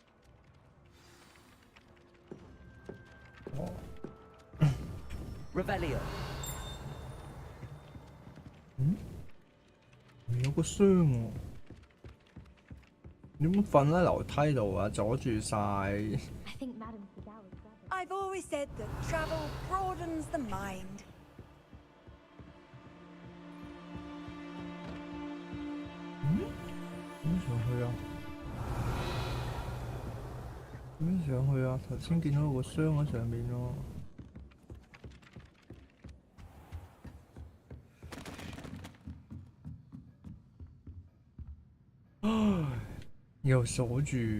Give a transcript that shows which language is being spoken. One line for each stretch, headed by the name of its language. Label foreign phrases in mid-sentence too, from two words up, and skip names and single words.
Cantonese: Revelio. 有個箱喎，你點瞓喺樓梯度啊？阻住晒。
English: I think Madame Fidel is clever. I've always said that travel broadens the mind.
Cantonese: 點上去啊？點上去啊？頭先見到有個箱喺上面喎。唉，又鎖住。